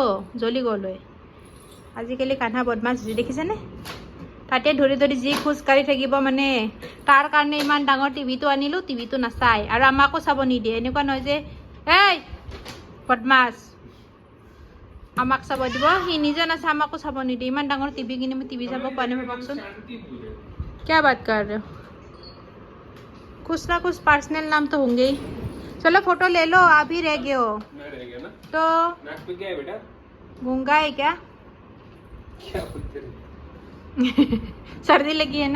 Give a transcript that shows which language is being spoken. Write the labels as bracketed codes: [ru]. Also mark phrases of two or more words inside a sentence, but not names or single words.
[as] জ্বলি গ'ল হয় আজিকালি কান্হা বদমাছ যি দেখিছেনে তাতে ধৰি যি খোজকাঢ়ি থাকিব মানে তাৰ কাৰণে ইমান ডাঙৰ টিভিটো আনিলোঁ টিভিটো নাচায় আৰু আমাকো চাব নিদিয়ে এনেকুৱা নহয় যে এই বদমাছ আমাক চাব দিব সি নিজে নাচা আমাকো চাব নিদিয়ে ইমান ডাঙৰ টিভি কিনি মই টিভি চাব পোৱা নাই ভাবকচোন [hi] क्या बात कर रहे हो कुछ ना कुछ पर्सनल नाम तो होंगे ही चलो फोटो ले लो आप ही रह गए हो मैं रह गया ना तो नाक पे क्या है बेटा गूंगा है क्या क्या बोलते रहे? सर्दी लगी है ना